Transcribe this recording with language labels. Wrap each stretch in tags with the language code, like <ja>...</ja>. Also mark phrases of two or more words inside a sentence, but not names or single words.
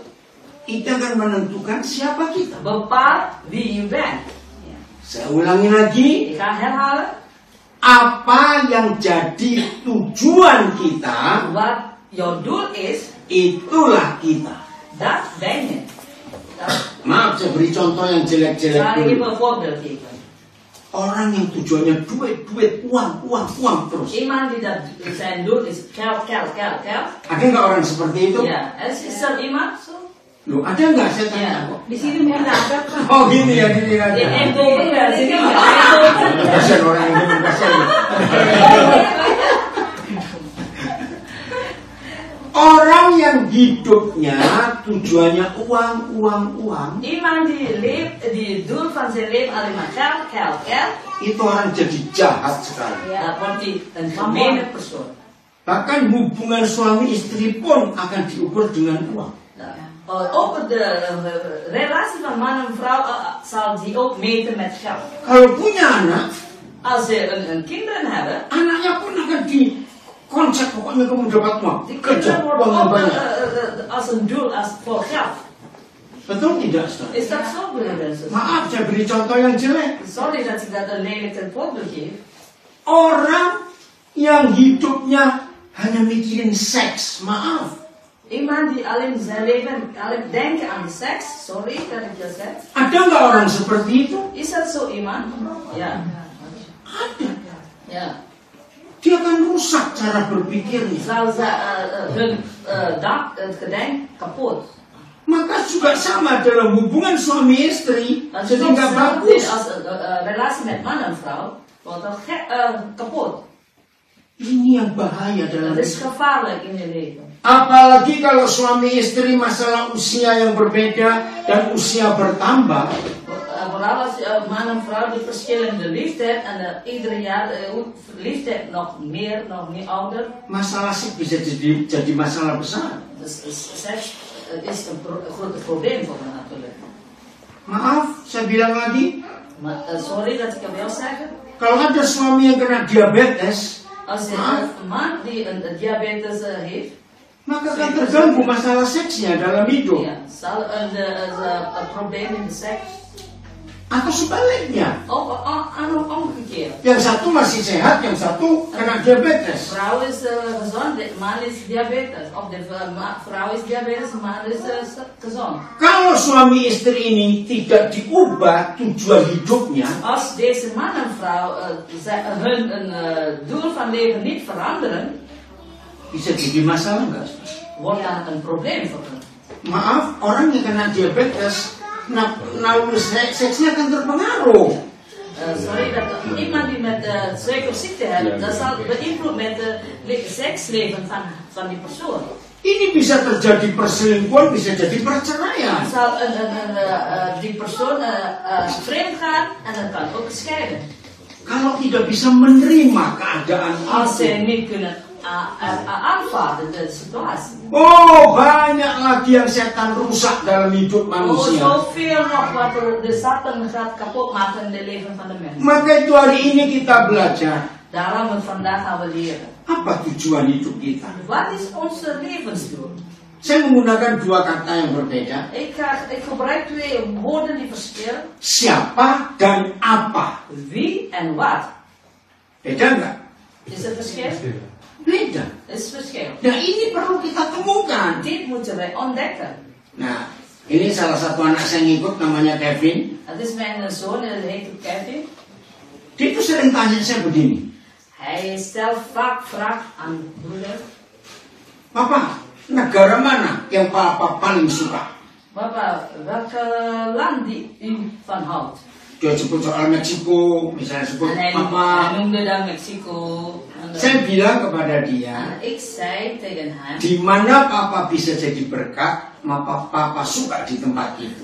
<id>Itu akan menentukan siapa kita.</id> <nl>Bepaalt wie je bent.</nl> <id>Saya ulangi lagi.</id> <nl>Ik ga herhalen.</nl> <id>Apa yang jadi tujuan kita,</id> <nl>Wat jouw doel is,</nl> <id>itulah kita.</id> <nl>dat ben je.</nl> <id>Maaf, saya beri contoh yang jelek-jelek</id> <nl>Zal ik even</nl> <id>dulu.</id> <nl>een voorbeeld geven.</nl> <id>Orang yang tujuannya duit, uang terus.</id> <nl>Iemand die dat zijn doel is geld.</nl> <id>Ada nggak orang seperti itu?</id> <nl>Ja, is er iemand zo?</nl> <id>Loh, ada nggak? Saya tanya</id> <nl>Ja.</nl> <id>kok. Di sini mungkin ada. Oh gini ya, gini</id> <nl>In</nl> <id>aja.</id> <nl>Eindhoven wel,</nl> <id>sini nggak? Eindhoven. Kasian orang ini, kasian. Orang yang hidupnya tujuannya uang.</id> <nl>Iemand die het doel van zijn leven alleen maar geld.</nl> <id>Itu orang jadi jahat sekali.</id> <nl>Dan wordt hij een gemene persoon.</nl> <id>Bahkan hubungan suami istri pun akan diukur dengan uang.</id> <nl>Ook de relatie van man en vrouw zal die ook meten met geld.</nl> <id>Kalau punya anak,</id> <nl>Als ze een kinderen hebben,</nl> <id>anaknya pun akan dikonsep, pokoknya kamu dapat uang.</id> <nl>die</nl> <id>Kerja,</id> <nl>kinderen worden</nl> <id>uang</id> <nl>ook</nl> <id>banyak.</id> <nl>als een doel, als voor geld.</nl> <id>Betul tidak, Ustaz?</id> <nl>Is dat zo, broeders?</nl> <id>Maaf, saya beri contoh yang jelek.</id> <nl>Sorry dat ik dat een lelijk ten voorbeeld geef.</nl> <id>Orang yang hidupnya hanya mikirin seks, maaf.</id> <nl>Iemand die alleen zijn leven, alleen denken aan de seks, sorry dat ik dat zeg.</nl> <id>Ada nggak orang seperti itu?</id> <nl>Is dat zo iemand? Ja.</nl> <id>Ada.</id> <nl>Ja.</nl> <id>Dia akan rusak cara berpikirnya.</id> <nl>Zal ze hun het gedenk kapot.</nl> <id>Maka juga sama dalam hubungan suami istri,</id> <nl>Dat is</nl> <id>jadi</id> <nl>ook</nl> <id>nggak</id> <nl>hetzelfde</nl> <id>bagus.</id> <nl>als relatie met man en vrouw. Wordt dat kapot.</nl> <id>Ini yang bahaya dalam</id> <nl>Dat is</nl> <id>hidup.</id> <nl>gevaarlijk in je leven.</nl> <id>Apalagi kalau suami istri masalah usia yang berbeda dan usia bertambah.</id> <nl>Vooral als man en vrouw die verschillende leeftijd en ieder jaar leeftijd nog meer ouder.</nl> <id>Masalah seks bisa jadi masalah besar.</id> <nl>Dus seks is een groot probleem voor hen natuurlijk.</nl> <id>Maaf, saya bilang lagi,</id> <nl>Maar sorry dat ik het wil zeggen.</nl> <id>kalau ada suami yang kena diabetes,</id> <nl>Als je een man die een diabetes heeft,</nl> <id>maka akan terganggu masalah seksnya dalam hidup.</id> <nl>ja, zal een probleem in de seks.</nl> <id>Atau sebaliknya,</id> <nl>Of omgekeerd.</nl> <id>yang satu masih sehat, yang satu kena diabetes.</id> <nl>Vrouw is gezond, de man is diabetes. Of de vrouw is diabetes, de man is gezond.</nl> <id>Kalau suami istri ini tidak diubah tujuan hidupnya,</id> <nl>Als deze man en vrouw hun doel van leven niet veranderen,</nl> <id>bisa jadi masalah nggak?</id> <nl>wordt dat een probleem voor hen.</nl> <id>Maaf, orang yang kena diabetes, naluri seksnya akan terpengaruh.</id> <nl>Sorry, dat iemand die met suikerziekte heeft, dat zal beïnvloed met het seksleven van die persoon.</nl> <id>Ini bisa terjadi perselingkuhan, bisa jadi perceraian.</id> <nl>Zal die persoon vreemd gaan en dan kan ook scheiden.</nl> <id>Kalau tidak bisa menerima keadaan</id> <nl>Als ze</nl> <id>itu.</id> <nl>niet kunnen aanvaarden de situatie.</nl> <id>Oh, banyak lagi yang setan rusak dalam hidup</id> <nl>Oh,</nl> <id>manusia.</id> <nl>zoveel nog wat de Satan gaat kapot maken in het leven van de mens.</nl> <id>Maka itu hari ini kita belajar</id> <nl>Daarom vandaag gaan we leren.</nl> <id>apa tujuan hidup kita.</id> <nl>Wat is onze levensdoel?</nl> <id>Saya menggunakan dua kata yang berbeda.</id> <nl>Ik gebruik twee woorden die verschillen.</nl> <id>Siapa dan apa.</id> <nl>Wie en wat.</nl> <id>Beda nggak?</id> <nl>Is het verschil?</nl> <id>Beda.</id> <nl>Is verschil.</nl> <id>Nah ini perlu kita temukan.</id> <nl>Dit moeten wij ontdekken.</nl> <id>Nah, ini salah satu anak saya ngikut namanya Kevin.</id> <nl>Het is mijn zoon, dat heet Kevin.</nl> <id>Dia itu sering tanya saya begini.</id> <nl>Hij stelt vaak vraag aan broeder.</nl> <id>Papa, negara mana yang papa paling suka?</id> <nl>Papa, welke land die u van houdt?</nl> <id>Dia sebut soal Meksiko, misalnya sebut</id> <nl>En hij</nl> <id>Papa.</id> <nl>noemde dan Mexico.</nl> <id>Saya bilang kepada dia,</id> <nl>En ik zei tegen hem,</nl> <id>di mana papa bisa jadi berkat, maka papa suka di tempat itu.</id>